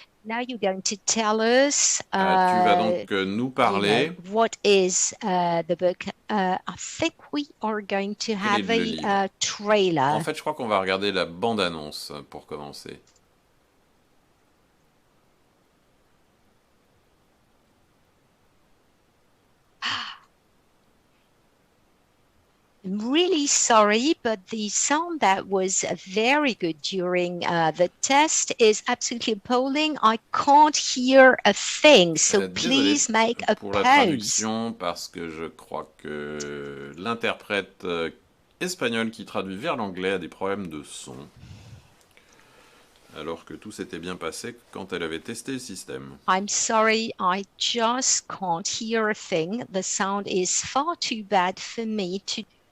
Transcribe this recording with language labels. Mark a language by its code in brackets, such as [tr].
[en] Now you're going to tell us. [fr] Tu vas donc nous parler. [en] What is the book? I think we are going to have a trailer. [fr] En fait, je crois qu'on va regarder la bande-annonce pour commencer. [en] I'm really sorry, but the sound that was very good during the test is absolutely appalling. I can't hear a thing, so please make a [fr] pour la traduction, parce que je crois que l'interprète espagnol qui traduit vers l'anglais a des problèmes de son. Alors que tout s'était bien passé quand elle avait testé le système. [en] I'm sorry, I just can't hear a thing. The sound is far too bad for me to.